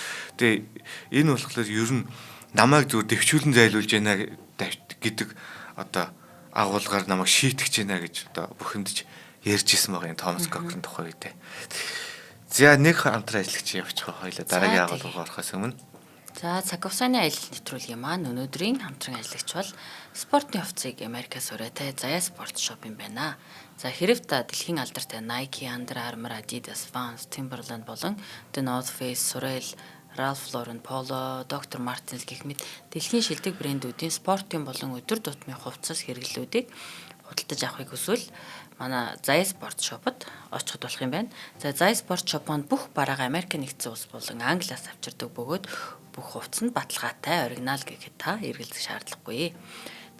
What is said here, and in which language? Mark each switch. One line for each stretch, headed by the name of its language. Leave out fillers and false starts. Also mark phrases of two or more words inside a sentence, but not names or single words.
Mongolian: Тэгээ энэ болохоор ер нь намайг зүгээр дэвшүүлэн зайлуулж байна гэдэг одоо агуулгаар намайг шийтгэж байна гэж одоо бүхэндж ярьж исэн байгаа юм Томас Кокрен тухай үедээ. За нэг хамтран ажиллагч явчих хоёлаа дараагийн агуулгаар орохоос өмнө. За цаг хугацааны аялал нэвтрүүлгийн маань өнөөдрийн хамтран ажиллагч бол спортын хувцсыг Америкаас ураатай Zaya Sport Shop юм байна. За хэрэг та дэлхийн алдартай Nike, Under Armour, Adidas, Vans, Timberland болон The North Face, Sorel, Ralph Lauren, Polo, Dr. Martens гэх мэт дэлхийн шилдэг брэндүүдийн спортын болон өдөр тутмын хувцас хэрэглүүдийг худалдаж авахыг хүсвэл манай Zaya Sport Shop-д очиход болох юм байна. За Zaya Sport Shop-д бүх бараага Америк нэгдсэн улс болон Англиас авчирдаг бөгөөд бүх хувцас нь баталгаатай, оригинал гэхэд та эргэлзэх шаардлагагүй.